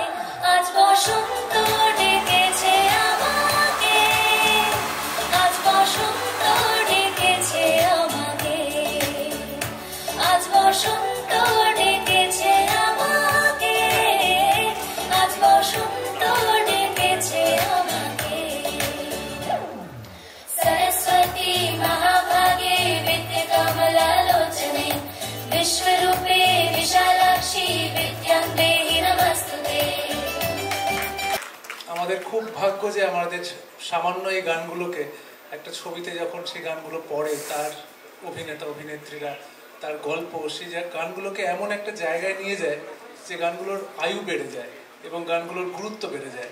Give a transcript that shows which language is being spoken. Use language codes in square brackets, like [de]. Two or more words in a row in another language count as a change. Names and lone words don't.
[bn] আজ বসন্ত ডেকেছে আমাকে, আজ বসন্ত ডেকেছে আমাকে, আজ বসন্ত ডেকেছে আমাকে, আজ বসন্ত ডেকেছে আমাকে। [sa] सरस्वती महाभागे विद्या कमलालोचने विश्वरूपे विशालाक्षी विद्यां देहि नमस्तुते। [bn] আমাদের খুব ভাগ্য যে আমাদের সামান্য এই গানগুলোকে একটা ছবিতে যখন সেই গানগুলো পড়ে, তার অভিনেতা অভিনেত্রীরা, তার গল্প, সেই গানগুলোকে এমন একটা জায়গায় নিয়ে যায় যে গানগুলোর আয়ু বেড়ে যায় এবং গানগুলোর গুরুত্ব বেড়ে যায়।